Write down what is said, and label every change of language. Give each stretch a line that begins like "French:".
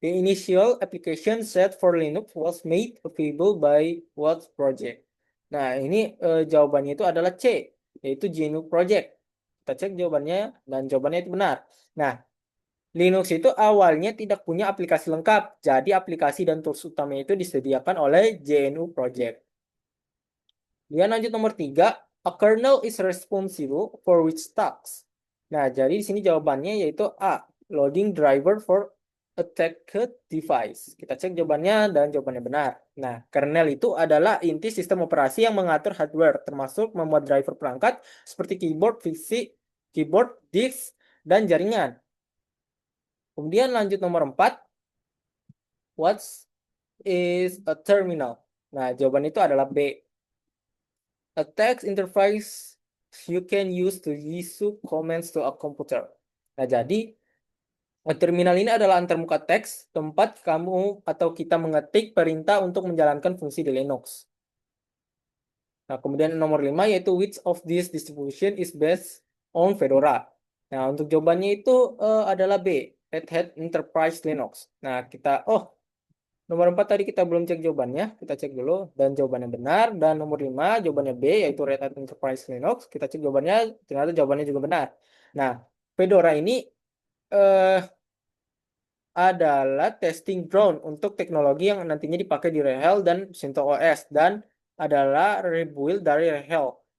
English: The initial application set for Linux was made available by what project?
Indonesian: Nah, ini jawabannya itu adalah C, yaitu GNU Project. Kita cek jawabannya, dan jawabannya itu benar. Nah, Linux itu awalnya tidak punya aplikasi lengkap, jadi aplikasi dan tools utama itu disediakan oleh GNU Project. Kemudian lanjut nomor 3,
English: a kernel is responsible for which tasks?
Indonesian: Nah, jadi di sini jawabannya yaitu A,
English: loading driver for attacked device.
Indonesian: Kita cek jawabannya dan jawabannya benar. Nah, kernel itu adalah inti sistem operasi yang mengatur hardware, termasuk membuat driver perangkat seperti keyboard, PC, keyboard, disk, dan jaringan. Kemudian lanjut nomor 4,
English: what is a terminal?
Indonesian: Nah, jawaban itu adalah B.
English: A text interface you can use to issue commands to a computer.
Indonesian: Nah, jadi terminal ini adalah antarmuka teks, tempat kamu atau kita mengetik perintah untuk menjalankan fungsi di Linux. Nah, kemudian nomor 5 yaitu
English: which of this distribution is based on Fedora.
Indonesian: Nah, untuk jawabannya itu adalah B, Red Hat Enterprise Linux. Nah, nomor 4 tadi kita belum cek jawabannya, kita cek dulu dan jawabannya benar. Dan nomor 5 jawabannya B yaitu Red Hat Enterprise Linux. Kita cek jawabannya, ternyata jawabannya juga benar. Nah, Fedora ini eh, adalah testing ground untuk teknologi yang nantinya dipakai di Red Hat dan CentOS dan adalah rebuild dari Red Hat.